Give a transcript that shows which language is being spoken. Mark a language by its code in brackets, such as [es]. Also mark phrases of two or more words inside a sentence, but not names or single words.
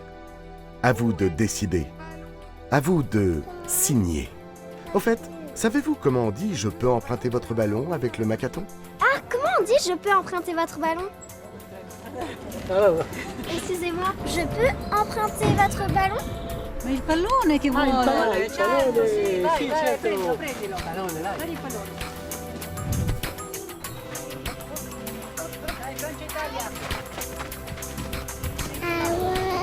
[fr] À vous de décider. À vous de signer. Au fait, savez-vous comment on dit « je peux emprunter votre ballon » avec le Makaton? Ah, comment on dit « je peux emprunter votre ballon » Excusez-moi, je peux emprunter votre ballon? [it] Ma il pallone che vuole! Il pallone, sì, certo! Prendilo! Dai il pallone! [fr] Ah ouais.